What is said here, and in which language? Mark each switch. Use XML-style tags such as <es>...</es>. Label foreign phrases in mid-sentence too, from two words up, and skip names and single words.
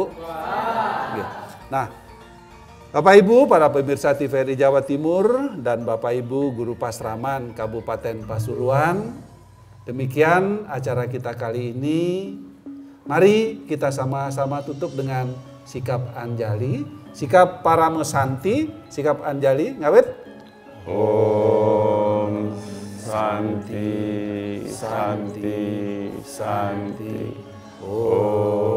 <id>Nah, Bapak Ibu, para pemirsa TVRI Jawa Timur dan Bapak Ibu guru Pasraman Kabupaten Pasuruan, demikian acara kita kali ini. Mari kita sama-sama tutup dengan sikap Anjali, sikap Paramesanti, sikap Anjali, ngawit.</id> <sa>ॐ शान्तिः शान्तिः शान्तिः. Om</sa>